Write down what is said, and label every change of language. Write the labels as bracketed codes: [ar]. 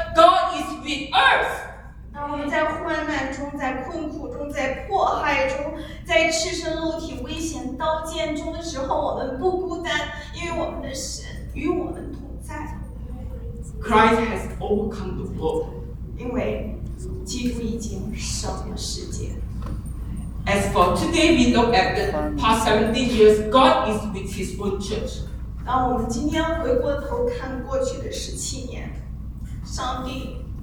[en] God is with us. [zh] 当我们在患难中，在困苦中，在迫害中，在赤身露体、危险刀剑中的时候，我们不孤单，因为我们的神与我们同在。 [en] Christ has overcome the world. [zh] 因为基督已经胜了世界。 [en] As for today, we look at the past 70 years. God is with His own church. [zh] 当我们今天回过头看过去的17年，上帝。